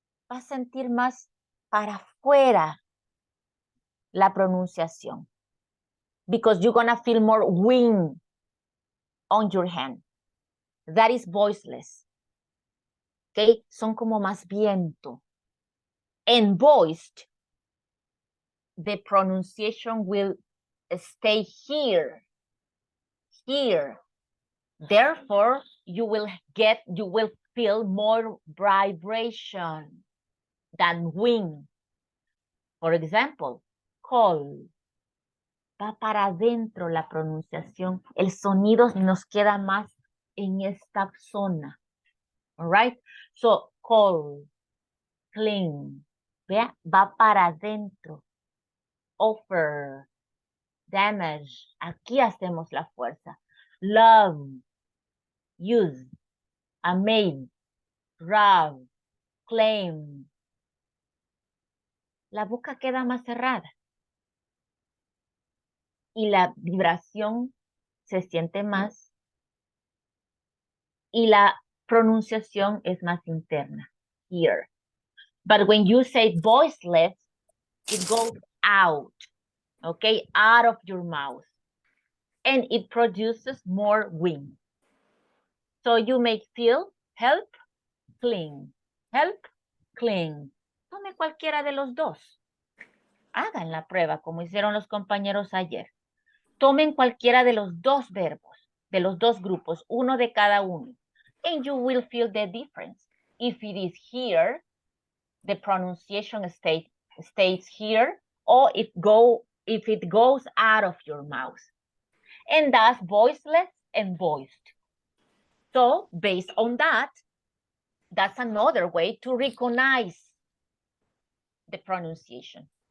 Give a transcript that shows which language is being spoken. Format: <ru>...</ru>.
<es>Va a sentir más para afuera la pronunciación.</es> <en>Because you're gonna feel more wing on your hand. That is voiceless.</en> <es>Okay, son como más viento.</es> <en>And voiced, the pronunciation will stay here. Therefore, you will feel more vibration than wing. For example, call.</en> <es>Va para adentro la pronunciación. El sonido nos queda más en esta zona.</es> <en>All right? So, call, clean.</en> <es>Vea, va para adentro. Offer, damage. Aquí hacemos la fuerza.</es> <en>Love, use, amaze, rob, claim.</en> <es>La boca queda más cerrada. Y la vibración se siente más. Y la pronunciación es más interna.</es> <en>Here. But when you say voiceless, it goes out. Okay? Out of your mouth. And it produces more wind. So you may feel help, clean. Help, clean.</en> <es>Tome cualquiera de los dos. Hagan la prueba como hicieron los compañeros ayer. Tomen cualquiera de los dos verbos, de los dos grupos, uno de cada uno.</es> <en>And you will feel the difference. If it is here, the pronunciation stays here, or if it goes out of your mouth. And that's voiceless and voiced. So based on that, that's another way to recognize the pronunciation.</en>